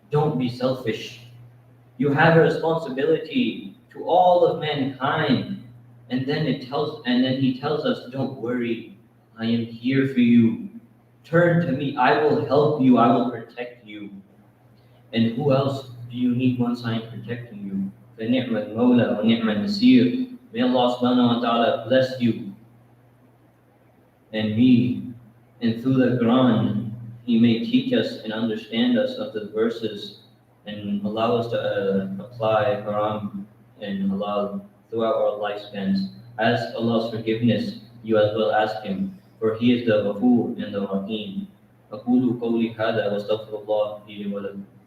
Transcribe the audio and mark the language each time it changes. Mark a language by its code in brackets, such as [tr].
[en] Don't be selfish. You have a responsibility to all of mankind. And then He tells us, don't worry, I am here for you. Turn to me, I will help you, I will protect you. And who else do you need once I am protecting you? [ar] فنعم المولى ونعم النصير. [en] May Allah subhanahu wa ta'ala bless you and me, and through the Quran, He may teach us and understand us of the verses and allow us to apply Quran and halal throughout our lifespans. Ask Allah's forgiveness, you as well ask Him, for He is the Ghafoor and the Rahim. [ar] أقول قولي هذا وأستغفر الله لي ولكم.